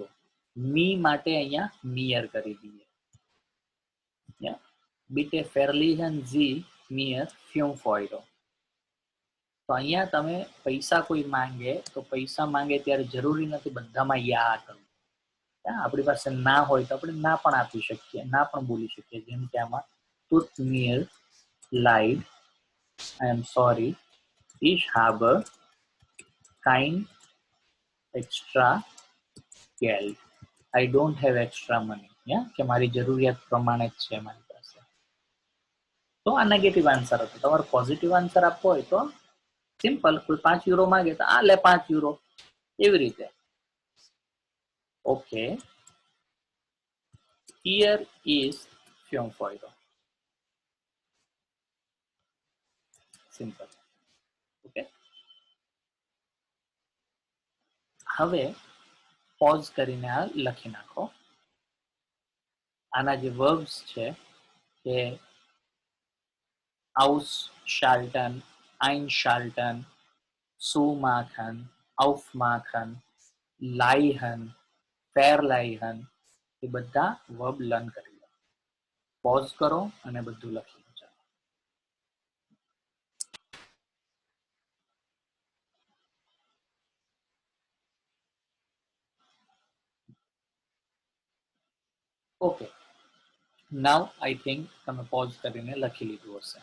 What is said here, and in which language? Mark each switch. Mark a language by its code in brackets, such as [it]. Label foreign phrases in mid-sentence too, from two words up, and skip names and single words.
[gu] મી માટે અહીંયા મિયર કરી દઈએ. [de] Bitte verleihen Sie mir [gu] €5. તો અહીંયા તમે પૈસા કોઈ માંગે તો પૈસા માંગે ત્યારે જરૂરી નથી બધામાં યા કરવું. આપણી પાસે ના હોય તો આપણે ના પણ આપી શકીએ, ના પણ બોલી શકીએ. જેમ કે આમાં [de] tut mir leid, [en] I am sorry, [de] ich habe kein extra Geld, [en] I don't have extra money. [gu] કે મારી જરૂરિયાત પ્રમાણે જ છે મારી પાસે. તો આ [en] negative answer [gu] હતો. તમારે [en] positive answer [gu] આપવો હોય તો સિમ્પલ, કોઈ €5 માંગે તો આ લે €5, એવી રીતે. ઓકે, [en] here is €5. [gu] સિમ્પલ. ઓકે, હવે પોઝ કરીને આ લખી નાખો. આના જે વર્બ્સ છે કે [de] ausschalten, einschalten, zumachen, aufmachen, leihen, verleihen, [gu] એ બધા વર્બ લર્ન કરી લો. પોઝ કરો અને બધું લખી લો. ઓકે, [en] now I think [gu] તમે પોઝ કરીને લખી લીધું હશે.